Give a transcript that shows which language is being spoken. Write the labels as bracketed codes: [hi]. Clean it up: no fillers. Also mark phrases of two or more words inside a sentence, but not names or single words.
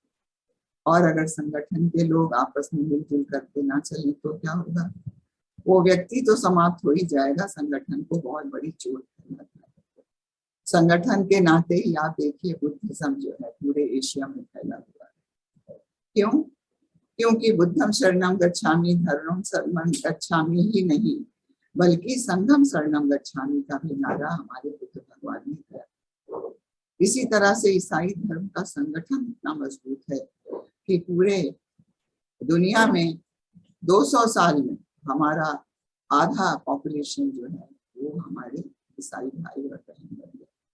[hi] और अगर संगठन के लोग आपस में मिलजुल करके ना चले तो क्या होगा? वो व्यक्ति तो समाप्त हो ही जाएगा, संगठन को बहुत बड़ी चोट है। संगठन के नाते ही आप देखिए बुद्धिज्म जो है पूरे एशिया में फैला हुआ है। क्यों? क्योंकि [pi] बुद्धम शरणम गच्छामि, धर्मम शरणम गच्छामि [hi] ही नहीं बल्कि [pi] संघम शरणम गच्छामि [hi] का भी नारा हमारे बुद्ध भगवान ने दिया। इसी तरह से ईसाई धर्म का संगठन इतना मजबूत है कि पूरे दुनिया में 200 साल में हमारा आधा पॉपुलेशन जो है वो हमारे ईसाई भाई और बहन बन गए।